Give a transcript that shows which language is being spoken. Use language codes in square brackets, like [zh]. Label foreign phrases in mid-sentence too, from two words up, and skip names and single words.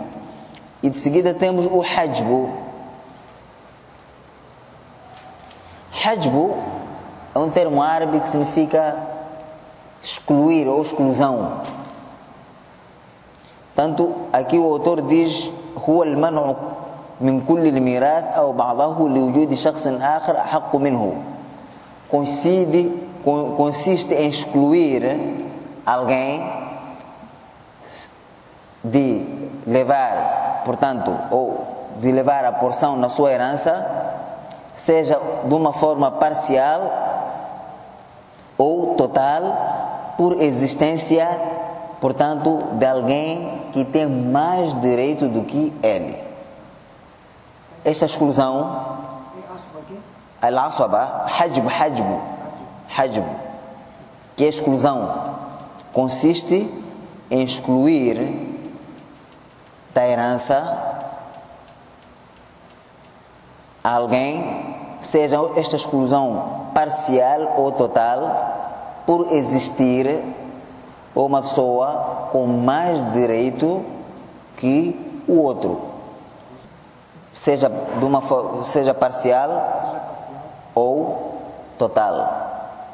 [pt] E de seguida temos o hajbu. Hajbu é um termo árabe que significa excluir ou exclusão. Tanto aqui o autor diz [ar] هو المنع من كل الميراث أو بعضه لوجود شخص آخر أحق منه. [pt] Consiste em excluir alguém de levar, portanto, ou de levar a porção na sua herança, seja de uma forma parcial ou total, por existência, portanto, de alguém que tem mais direito do que ele. Esta exclusão, [ar] الأسوبة، حجب, [pt] que é exclusão, consiste em excluir da herança alguém, seja esta exclusão parcial ou total, por existir uma pessoa com mais direito que o outro, seja parcial ou total.